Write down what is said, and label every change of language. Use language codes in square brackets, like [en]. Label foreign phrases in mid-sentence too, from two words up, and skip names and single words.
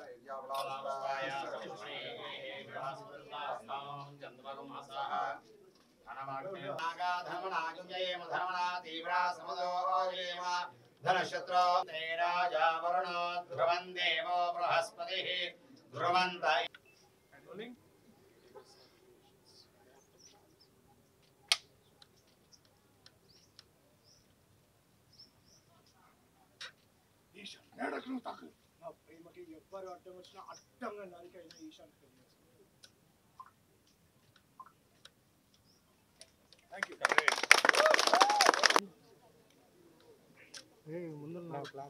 [sa] धनशत्रो ते राजा वरुणो ध्रुवं देवो बृहस्पतिः ध्रुवन्त [te] నా ప్రేమకి ఎవ్వరు అడ్డం వచ్చినా అడ్డంగా నరికైనా ఈశాన్ పెళ్లి ముందు క్లాస్